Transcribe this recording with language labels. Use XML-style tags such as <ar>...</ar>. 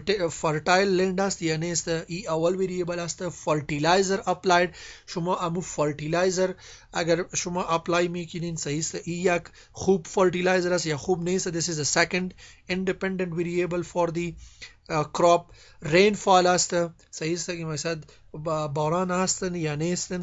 <fa>فرتایل لند است یعنی است ای اول وریبل است. فرتیلایزر اپلاید، شما امو فرتیلایزر اگر شما اپلای میکنین صحیح است ای یک خوب فرتیلایزر است یا خوب نیست.</fa> <en>this is the second independent variable for the crop.</en> <fa>rainfall است صحیح است که مثلا باران هستن یا نیستن.</fa>